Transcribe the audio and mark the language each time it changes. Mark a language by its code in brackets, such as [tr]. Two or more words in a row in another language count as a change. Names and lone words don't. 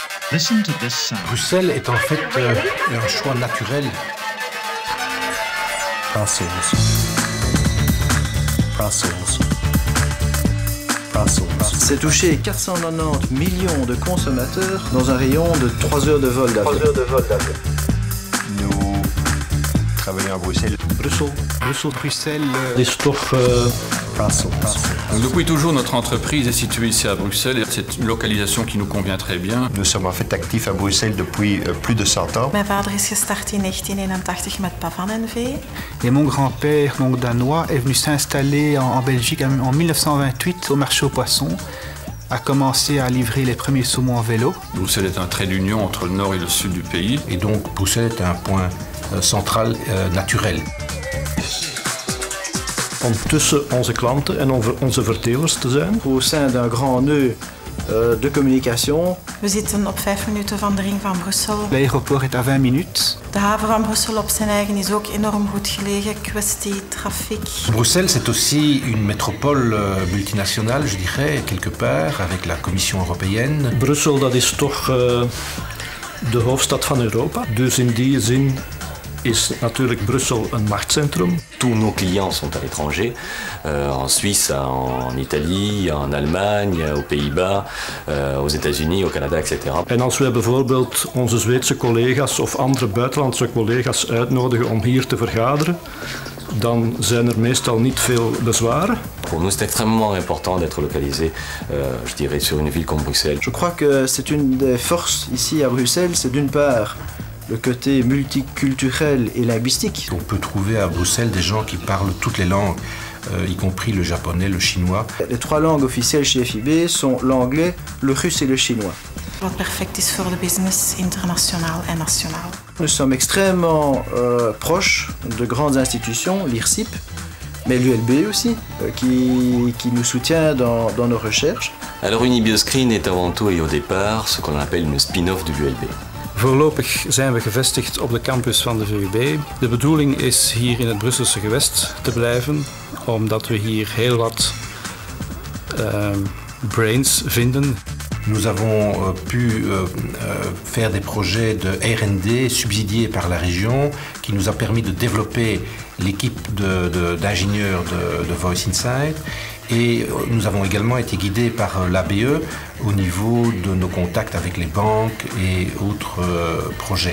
[en] Listen to this sound. [fr] Bruxelles est en fait un choix naturel. [en] Brussels. Brussels. Brussels. [fr] C'est toucher 490 millions de consommateurs dans un rayon de 3 heures de vol d'avion. Nous travaillons à Bruxelles. [nl] Bruxelles is toch Brussels. [fr] Donc, depuis toujours, notre entreprise est située ici à Bruxelles et c'est une localisation qui nous convient très bien. Nous sommes en fait actifs à Bruxelles depuis plus de 100 ans. [nl] Mijn vader is gestart in 1981 met Pavan NV. [fr] Et mon grand-père, donc danois, est venu s'installer en Belgique en 1928 au marché aux poissons, a commencé à livrer les premiers saumons en vélo. Bruxelles est un trait d'union entre le nord et le sud du pays. Et donc Bruxelles est un point central naturel. [nl] om tussen onze klanten en onze vertelers te zijn. [fr] Au sein d'un grand nœud de communication. [nl] We zitten op 5 minuten van de ring van Brussel. [fr] L'aéroport est à 20 minutes. [nl] De haven van Brussel op zijn eigen is ook enorm goed gelegen, kwestie trafiek. [fr] Bruxelles, c'est aussi une métropole multinationale, je dirais, quelque part, avec la Commission européenne. [nl] Brussel, dat is toch de hoofdstad van Europa. Dus in die zin is natuurlijk Brussel een machtscentrum. [fr] Tous nos clients sont à l'étranger, en Suisse, en Italie, en Allemagne, aux Pays-Bas, aux États-Unis, au Canada, etc. [nl] En als wij bijvoorbeeld onze Zweedse collega's of andere buitenlandse collega's uitnodigen om hier te vergaderen, dan zijn er meestal niet veel bezwaren. [fr] Pour nous, c'est extrêmement important d'être localisé, je dirais, sur une ville comme Bruxelles. Je crois que c'est une des forces ici à Bruxelles, c'est d'une part le côté multiculturel et linguistique. On peut trouver à Bruxelles des gens qui parlent toutes les langues, y compris le japonais, le chinois. Les 3 langues officielles chez FIB sont l'anglais, le russe et le chinois. [nl] Wat perfect is voor de business, internationaal en nationaal. [fr] Nous sommes extrêmement proches de grandes institutions, l'IRSIP, mais l'ULB aussi, qui nous soutient dans nos recherches. Alors Unibioscreen est avant tout et au départ ce qu'on appelle une spin-off de l'ULB. [nl] Voorlopig zijn we gevestigd op de campus van de VUB. De bedoeling is hier in het Brusselse gewest te blijven, omdat we hier heel wat brains vinden. [fr] Nous avons pu faire des projets de R&D subsidiés par la région qui nous a permis de développer l'équipe d'ingénieurs de Voice Insight. Et nous avons également été guidés par l'ABE au niveau de nos contacts avec les banques et autres projets.